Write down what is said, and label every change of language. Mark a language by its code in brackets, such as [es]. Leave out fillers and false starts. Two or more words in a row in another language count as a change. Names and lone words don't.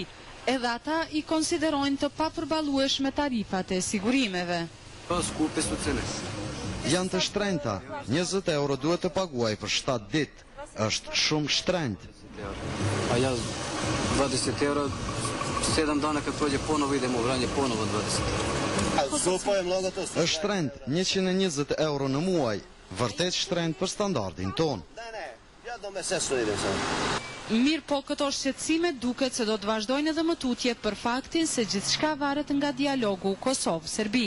[sq] Edhe ata i konsiderojnë të papërballueshme tarifat e sigurimeve. Janë të shtrenjta, 20 euro duhet të paguaj për 7 ditë. Është shumë shtrenjtë. [sr] Ja 20 euro 7 dana kad prođe ponovo idemo u Vranje, ponovo 20 euro. [sq] Është shtrenjtë, 120 euro në muaj, vërtet shtrenjtë për standardin tonë. Mirë po këto shqetësime duket se do të vazhdojnë edhe më tutje për faktin se gjithçka varet nga dialogu Kosovë-Serbi.